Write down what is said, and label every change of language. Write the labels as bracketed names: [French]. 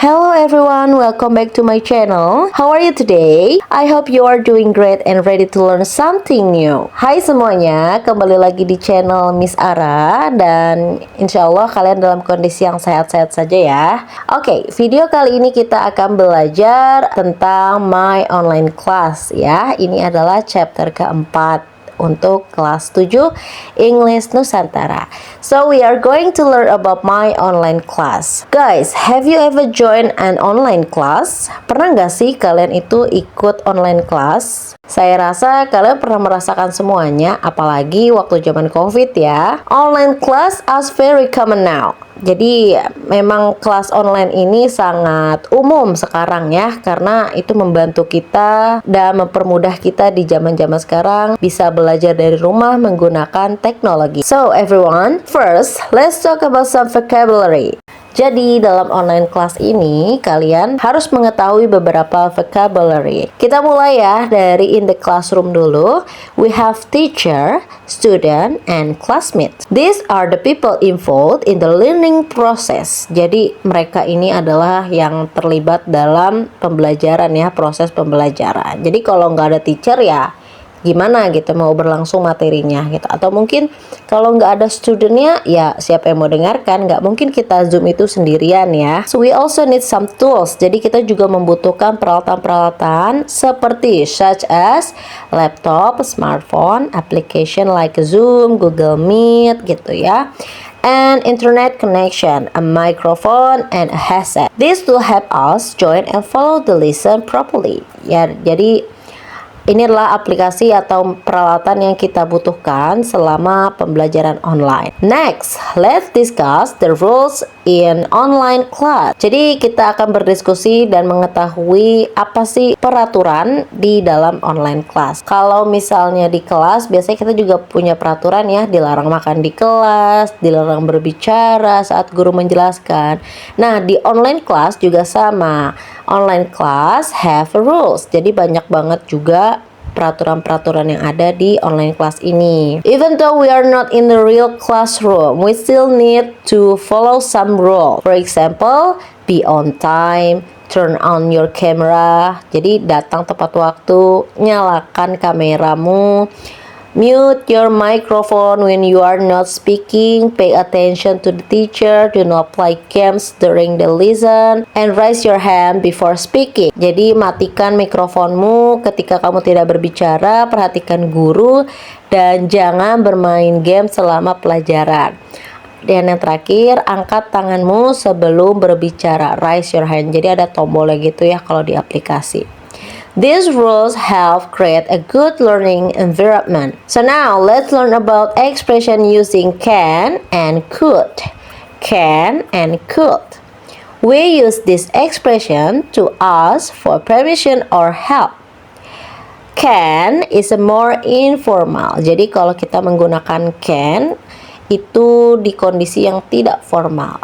[English] Hello everyone, welcome back to my channel. How are you today? I hope you are doing great and ready to learn something new. [Indonesian] Hai semuanya, kembali lagi di channel Miss Ara. Dan insya Allah kalian dalam kondisi yang sehat-sehat saja ya. Oke, video kali ini kita akan belajar tentang [English] my online class [Indonesian] ya. Ini adalah chapter keempat untuk kelas 7 English Nusantara. [English] So we are going to learn about my online class. Guys, have you ever joined an online class? [Indonesian] Pernah nggak sih kalian itu ikut online class? Saya rasa kalian pernah merasakan semuanya, apalagi waktu zaman COVID ya. [English] Online class is very common now. [Indonesian] Jadi memang kelas online ini sangat umum sekarang ya, karena itu membantu kita dan mempermudah kita di zaman-zaman sekarang bisa belajar dari rumah menggunakan teknologi. [English] So everyone, first let's talk about some vocabulary. [Indonesian] Jadi dalam online class ini kalian harus mengetahui beberapa vocabulary. Kita mulai ya dari [English] in the classroom [Indonesian] dulu. [English] We have teacher, student, and classmates. These are the people involved in the learning process. [Indonesian] Jadi mereka ini adalah yang terlibat dalam pembelajaran ya, proses pembelajaran. Jadi kalau nggak ada teacher ya gimana gitu mau berlangsung materinya gitu. Atau mungkin kalau nggak ada studentnya ya siapa yang mau dengarkan, nggak mungkin kita zoom itu sendirian ya. [English] So we also need some tools. [Indonesian] Jadi kita juga membutuhkan peralatan-peralatan seperti [English] such as laptop, smartphone, application like Zoom, Google Meet [Indonesian] gitu ya, [English] and internet connection, a microphone, and a headset. This will help us join and follow the lesson properly. [Indonesian] Ya, jadi ini adalah aplikasi atau peralatan yang kita butuhkan selama pembelajaran online. [English] Next, let's discuss the rules in online class. [Indonesian] Jadi kita akan berdiskusi dan mengetahui apa sih peraturan di dalam online class. Kalau misalnya di kelas, biasanya kita juga punya peraturan ya, dilarang makan di kelas, dilarang berbicara saat guru menjelaskan. Nah, di online class juga sama. [English] Online class have rules. [Indonesian] Jadi banyak banget juga peraturan-peraturan yang ada di online class ini. [English] Even though we are not in the real classroom, we still need to follow some rule. For example, be on time, turn on your camera. Jadi datang tepat waktu, nyalakan kameramu. Mute your microphone when you are not speaking. Pay attention to the teacher. Do not play games during the lesson. And raise your hand before speaking. [Indonesian] Jadi matikan mikrofonmu ketika kamu tidak berbicara. Perhatikan guru. Dan jangan bermain game selama pelajaran. Dan yang terakhir, angkat tanganmu sebelum berbicara. [English] Raise your hand. [Indonesian] Jadi ada tombolnya gitu ya kalau di aplikasi. [English] These rules help create a good learning environment. So now let's learn about expression using can and could. Can and could. We use this expression to ask for permission or help. Can is a more informal. [Indonesian] Jadi kalau kita menggunakan can itu di kondisi yang tidak formal.